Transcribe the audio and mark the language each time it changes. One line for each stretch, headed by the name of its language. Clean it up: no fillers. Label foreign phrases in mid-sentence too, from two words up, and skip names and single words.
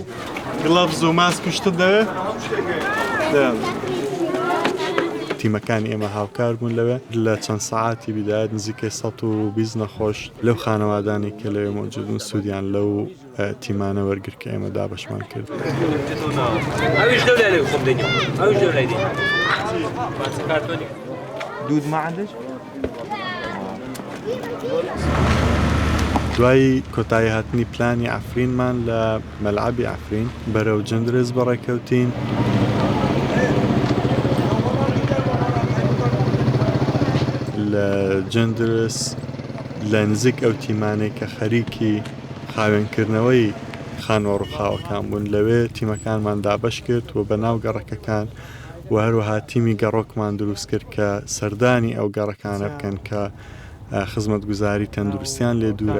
Central Kurdish: گڵەڤز و ماسک شتت دەوێت؟ تیمەکانی ئێمە هاوکار بوون لەوێ لە چەند سەعاتی بیدایەت نزیکەی 120 نەخۆش لەو خانەوادانی کە لەوێ موجود بوون سوودیان لەو تیمانە وەرگرت کە ئێمە دابەشمان کرد.
Arabic: دود ما عندك؟
Central Kurdish: دوای کۆتایی هاتنی پلانی عفرینمان لە مەلعەبی عفرین بەرەو جندرس بەڕێکەوتین. لە جندرس لە نزیک ئەو تیمانەی کە خەریکی خاوێنکردنەوەی خانوە ڕووخاوەکان بوون لەوێ تیمەکانمان دابەش کرد و بەناو گەڕەکەکان و هەروەها تیمی گەڕۆکمان دروست کرد کە سەردانی ئەو گەڕەکانە بکەن کە خزمەتگوزاری تەندروستیان لێ دوورە.